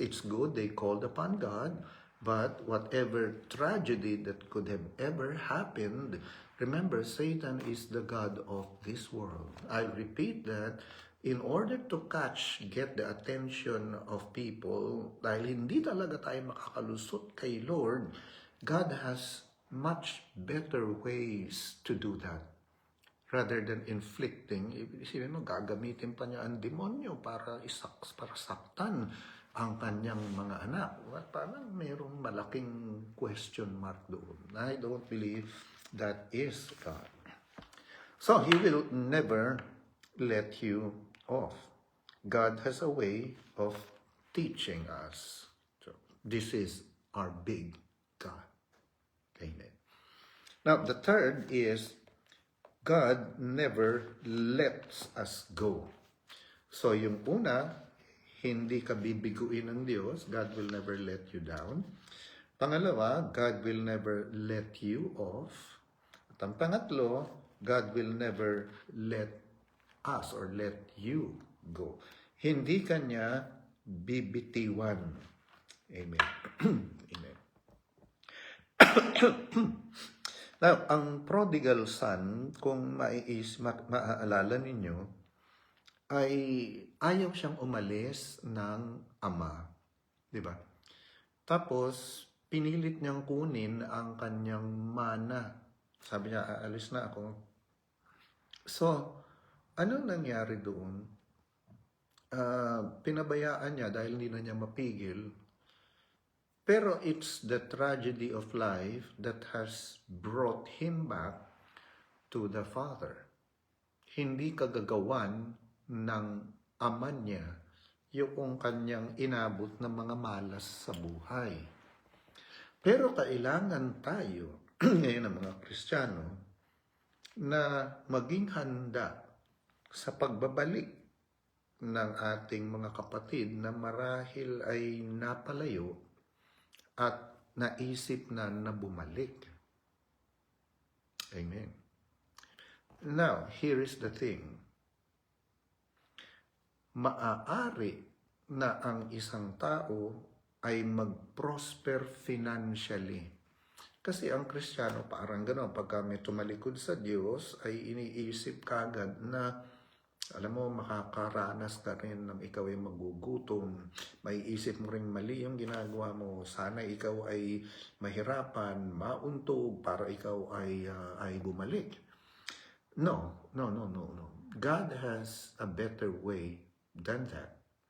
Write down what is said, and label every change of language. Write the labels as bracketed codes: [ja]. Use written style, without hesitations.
[en] It's good they called upon God, but whatever tragedy that could have ever happened, remember, Satan is the god of this world. I repeat that in order to get the attention of people, [tl] dahil hindi talaga tayo makakalusot kay Lord, [en] God has much better ways to do that. Rather than inflicting, [tl] isipin mo, gagamitin pa niya ang demonyo para saktan ang kanyang mga anak. Parang mayroong malaking question mark doon. [en] I don't believe that is God. So, He will never let you off. God has a way of teaching us. So, this is our big God. Amen. Now, the third is, God never lets us go. [tl] So, yung una, hindi ka bibiguin ng Diyos. [en] God will never let you down. Pangalawa, God will never let you off. [tl] At ang pangatlo, [en] God will never let us or let you go. [tl] Hindi kanya bibitiwan. Amen. Amen. Now, ang prodigal son, kung maaalala ninyo, ay ayaw siyang umalis ng ama. Di ba? Tapos, pinilit niyang kunin ang kanyang mana. Sabi niya, aalis na ako. So, anong nangyari doon? Pinabayaan niya dahil hindi na niya mapigil. [en] Pero it's the tragedy of life that has brought him back to the Father. [tl] Hindi kagagawan ng ama niya yung kanyang inabot ng mga malas sa buhay. Pero kailangan tayo, ngayon ang mga Kristiyano, na maging handa sa pagbabalik ng ating mga kapatid na marahil ay napalayo at naisip na bumalik. Amen. [en] Now, here is the thing. [tl] Maaari na ang isang tao ay mag-prosper financially. Kasi ang Kristiyano parang gano'n, pagka may tumalikod sa Diyos, ay iniisip kagad na, alam mo, makakaranas ka rin ng ikaw ay magugutom. May isip mo rin mali yung ginagawa mo. Sana ikaw ay mahirapan, mauntog, para ikaw ay bumalik. [en] No. God has a better way than that.